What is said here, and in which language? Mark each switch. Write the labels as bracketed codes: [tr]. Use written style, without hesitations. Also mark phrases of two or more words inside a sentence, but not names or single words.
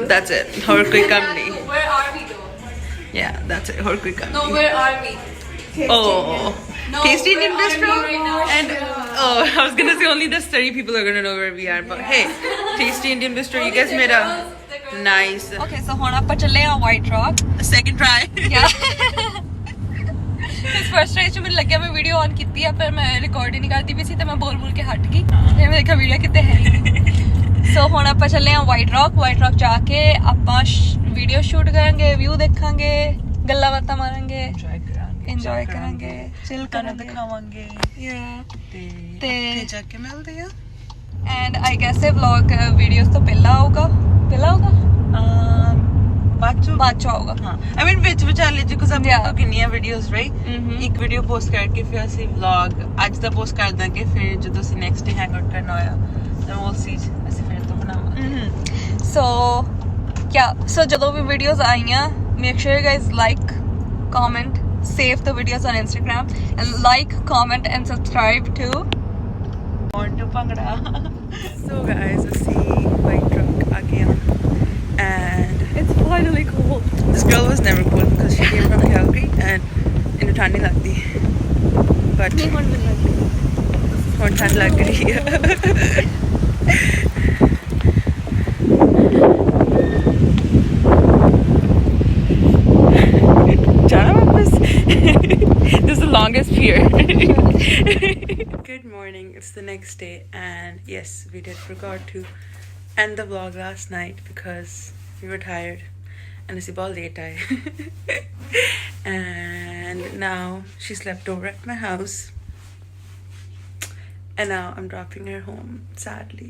[en] That's it. [hi] और कोई काम नहीं. [en] Where are we though? Yeah, that's it. [hi] और कोई काम [en] No, [hi] nahi. [en] where are we? Oh. No, Tasty where Indian are bistro. we right now? And oh, I was gonna say only the study people are gonna know where we are. But hey, Tasty Indian bistro. You guys made a nice Okay, so [pa] ਹੁਣ ਆਪਾਂ ਚੱਲੇ ਆ White Rock. [en] second try. Yeah. [pa] ਇਸ [en] first try [pa] ਚ ਮੈਨੂੰ ਲੱਗਿਆ ਮੈਂ [en] video on [pa] ਕੀਤੀ ਆ ਪਰ ਮੈਂ ਰਿਕਾਰਡ ਹੀ ਨਹੀਂ ਕਰਦੀ ਪਈ ਸੀ ਤੇ ਮੈਂ ਬੋਲ ਕੇ ਹਟ ਗਈ ਤੇ ਮੈਂ ਦੇਖਿਆ ਵੀਡੀਓ ਕਿਤੇ ਹੈ ਨਹੀਂ ਸੋ ਹੁਣ ਆਪਾਂ ਚੱਲੇ ਆ White Rock ਜਾ ਕੇ ਆਪਾਂ [en] video shoot [pa] ਕਰਾਂਗੇ ਵਿਊ ਦੇਖਾਂਗੇ ਗੱਲਾਂ ਬਾਤਾਂ ਮਾਰਾਂਗੇ ਇੰਜੋਏ ਕਰਾਂਗੇ ਚਿਲ ਕਰਾਂਗੇ ਦਿਖਾਵਾਂਗੇ ਤੇ ਜਾ ਕੇ ਮਿਲਦੇ ਆ [en] and I guess [pa] ਇਹ [en] vlog videos [pa] ਤੋਂ ਪਹਿਲਾਂ ਆਊਗਾ ਬਾਅਦ ਚ ਆਊਗਾ ਹਾਂ [en] I mean [pa] ਵਿੱਚ ਵਿਚਾਲੇ ਜੀ ਕੁਝ ਆਪਣੇ [en] Yeah. [pa] ਤੋਂ ਕਿੰਨੀਆਂ ਵੀਡੀਓਜ਼ ਰਾਈਟ ਇੱਕ ਵੀਡੀਓ ਪੋਸਟ ਕਰਕੇ ਫਿਰ ਅਸੀਂ ਵਲੌਗ ਅੱਜ ਦਾ ਪੋਸਟ ਕਰ ਦਾਂਗੇ ਫਿਰ ਜਦੋਂ ਅਸੀਂ [en] next day hang out [pa] ਕਰਨਾ ਹੋਇਆ ਤਾਂ [en] we'll see [pa] ਅਸੀਂ ਫਿਰ ਤੋਂ ਬਣਾਵਾਂਗੇ [en] so [pa] ਜਦੋਂ ਵੀ ਵੀਡੀਓਜ਼ ਆਈਆਂ [en] make sure you guys like comment save the videos on Instagram and like comment and subscribe to [pa] Born to Bhangra. [en] So guys, [pa] ਅਸੀਂ White Rock ਆ ਗਏ ਹਾਂ and [en] it's finally cold this girl was never cold because she came from Calgary and [pa] ਇਹਨੂੰ ਠੰਡ ਨਹੀਂ ਲੱਗਦੀ [en] but [pa] ਨਹੀਂ ਹੁਣ ਮੈਨੂੰ ਲੱਗਦੀ ਹੁਣ ਠੰਡ ਲੱਗ ਰਹੀ ਹੈ ਜਾਣਾ ਵਾਪਸ [en] this is the longest pier. Good morning, it's the next day and yes we did forgot to end the vlog last night because we were tired and it's about late and now she slept over at my house and now I'm dropping her home sadly.